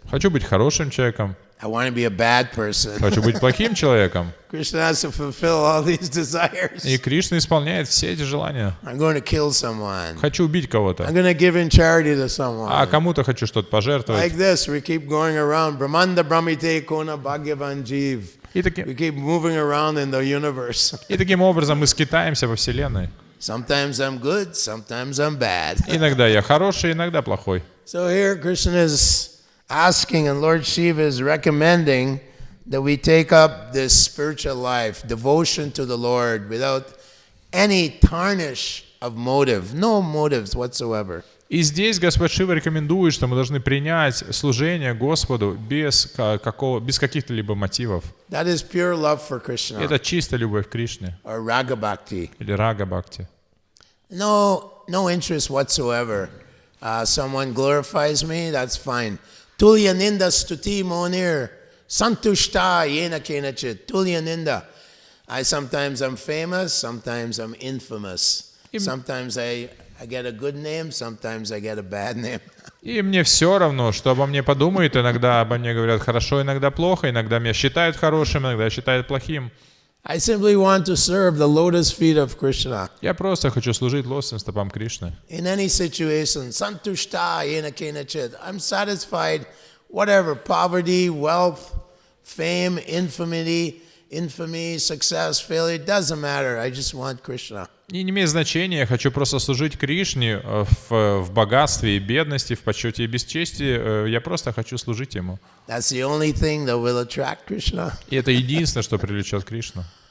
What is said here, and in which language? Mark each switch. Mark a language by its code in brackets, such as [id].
[ru] Хочу быть хорошим человеком. [en] I want to be a bad person. [ru] Хочу быть плохим человеком. [en] Krishna has to fulfill all these desires. [ru] И Кришна исполняет все эти желания. [en] I'm going to kill someone. [ru] Хочу убить кого-то. [en] I'm going to give in charity to someone. [ru] А кому-то хочу что-то пожертвовать. [en] Like this, we keep going around. [sa] Brahmanda Brahmite Kona Bhagavan Jeev. [en] We keep moving around in the universe. [ru] И таким образом мы скитаемся во Вселенной. [en] Sometimes I'm good, sometimes I'm bad. [ru] Иногда я хороший, иногда плохой. [en] So here Krishna is asking, and Lord Shiva is recommending that we take up this spiritual life, devotion to the Lord, without any tarnish of motive, no motives whatsoever. [ru] И здесь Господь Шива рекомендует, что мы должны принять служение Господу без каких-то либо мотивов. [en] That is pure love for Krishna. [ru] Это чистая любовь к Кришне. [en] Or raga bhakti. [ru] Или рага бхакти. [en] No interest whatsoever. Someone glorifies me, that's fine. [sa] Tulya ninda stuti monir santushta yena kenachit. Tulya ninda. [en] Sometimes I'm famous, sometimes I'm infamous. Sometimes I get a good name, sometimes I get a bad name. [ru] И мне все равно, что обо мне подумают. Иногда обо мне говорят хорошо, иногда плохо. Иногда меня считают хорошим, иногда считают плохим. [en] I simply want to serve the lotus feet of Krishna. [ru] Я просто хочу служить лотосным стопам Кришны. [en] In any situation, [sa] santushta yena kenachit. [en] I'm satisfied, whatever, poverty, wealth, fame, infamy, success, failure, it doesn't matter. I just want Krishna. [ru] И не имеет значения, я хочу просто служить Кришне в богатстве и бедности, в почете и бесчестии. Я просто хочу служить Ему. [en] That's the only thing that will attract Krishna. [ru] И это единственное, что привлечет Кришну.